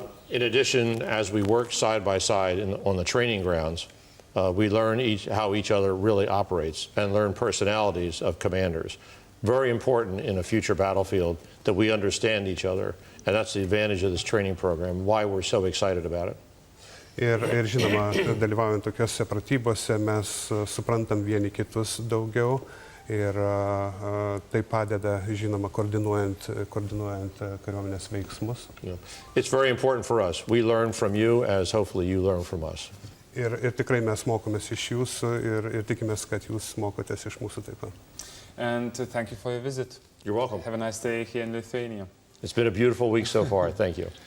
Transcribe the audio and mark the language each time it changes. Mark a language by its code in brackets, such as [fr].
[en] In addition, as we work side by side on the training grounds, we learn how each other really operates and learn personalities of commanders. Very important in a future battlefield that we understand each other, and that's the advantage of this training program, why we're so excited about it. [lt] Ir žinoma, dalyvaujant tokiuose pratybose mes suprantam vieni kitus daugiau ir tai padeda, žinoma, koordinuojant kariuomenės veiksmus. [en] It's very important for us. We learn from you as hopefully you learn from us. [lt] Ir tikrai mes mokomės iš jūsų ir tikimės, kad jūs mokotės iš mūsų taip pat. [en] And thank you for your visit. You're welcome. Have a nice day here in Lithuania. It's been a beautiful week so far. Thank you.